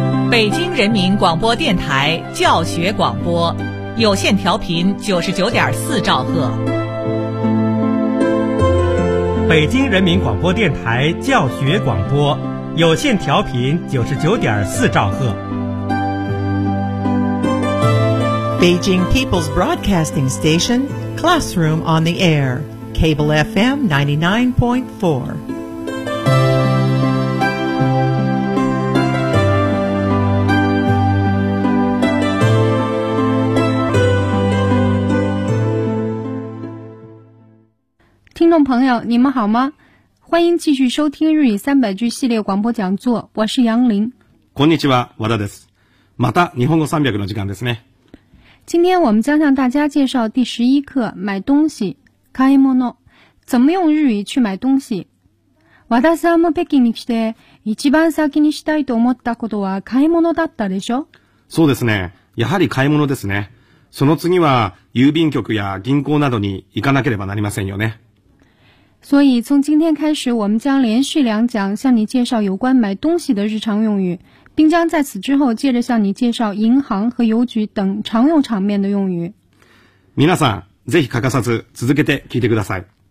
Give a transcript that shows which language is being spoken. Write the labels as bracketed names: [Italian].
[Chinese] 北京人民广播电台教学广播，有线调频99.4兆赫。北京人民广播电台教学广播，有线调频99.4兆赫。 [English] Beijing People's Broadcasting Station, Classroom on the Air, Cable FM 99.4. [Chinese] 听众朋友，你们好吗？欢迎继续收听日语三百句系列广播讲座，我是杨林。 [Japanese] こんにちは、和田です。また日本語三百の時間ですね。 [Chinese] 今天我们将向大家介绍第十一课买东西、買い物、怎么用日语去买东西。 [Japanese] 和田さんも北京に来て一番先にしたいと思ったことは買い物だったでしょ？そうですね。やはり買い物ですね。その次は郵便局や銀行などに行かなければなりませんよね。 [Chinese] 所以从今天开始我们将连续两讲向你介绍有关买东西的日常用语，并将在此之后接着向你介绍银行和邮局等常用场面的用语。 [Japanese] 皆さん、ぜひ欠かさず続けて聞いてください。